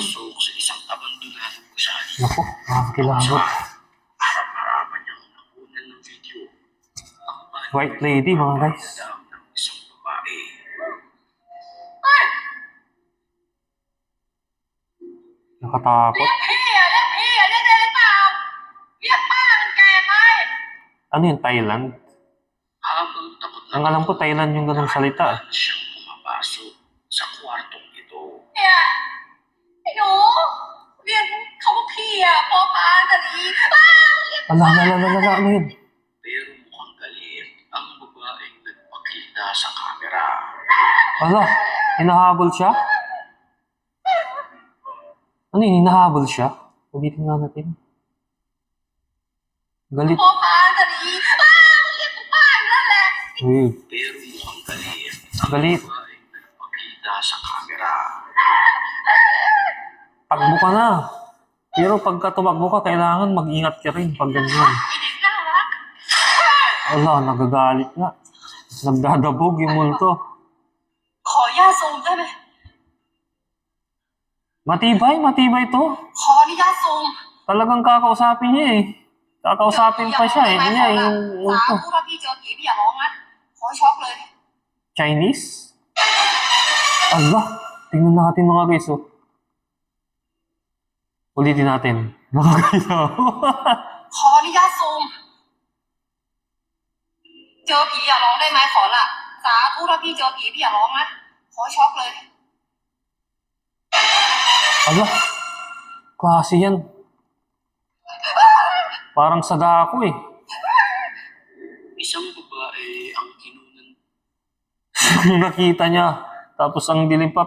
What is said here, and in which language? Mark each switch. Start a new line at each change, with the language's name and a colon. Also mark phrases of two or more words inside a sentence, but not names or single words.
Filipino: Pumasok sa isang abandonadong gusali. Naku, nakakilabot. Harap-harapan niyang nakunan ng video. Ang bahay
English: White lady
Filipino: mga guys. ng isang babae. Nakatakot.
Thai: เรียกพี่เรียกได้หรือเปล่าเรียกป้ามันแก่ไหม
Filipino: Ano yun? Thailand? Habang takot na Ang alam ko Thailand yung ganong salita. siyang pumapasok sa kwartong ito.
Thai: เนี่ยไอ้หนูเรียกเขาว่าพี่พอมาแต่ดีเรียก
Filipino: Ala, ano yun? Pero mukhang galit ang babaeng nagpakita sa kamera. Ala, hinahabol siya? Ano yun? Hinahabol siya? Ulitin nga natin. Galit.
Thai: พ่อพาจะดีเรียกกูป้าอยู่นั่นแหละ
Filipino: Uy, Pero mukhang galit. galit. Ay, nagpakita sa camera. Takbo ka na. Pero pagka tumakbo ka, kailangan mag-ingat ka rin pag ganyan.
Thai: ไอเด็กน่ารัก
Filipino: Wala, nagagalit nga. Nagdadabog yung multo.
Thai: ขอญาตซูมได้ไหม
Filipino: Matibay, matibay to.
Thai: ขออนุญาตซูม
Filipino: Talagang kakausapin niya eh. Kakausapin pa siya eh. Niya yung
Thai: สา
Filipino: multo.
Thai: ธุถ้าพี่เจอผีพี่อย่าร้องนะขอช็อกเลย
English: Chinese?
Filipino: Allah, tingnan natin mga guys oh. Ulitin natin. Mga guys oh.
Thai: ขออนุญาตซูม เจอผีอย่าร้องได้ไหมขอละสาธุถ้าพี่เจอผีพี่อย่าร้องนะขอช็อกเลย
Filipino: Allah, klase yan. Parang sadako eh. Isang babae ang kinunan. Nakita niya. Tapos ang dilim pa.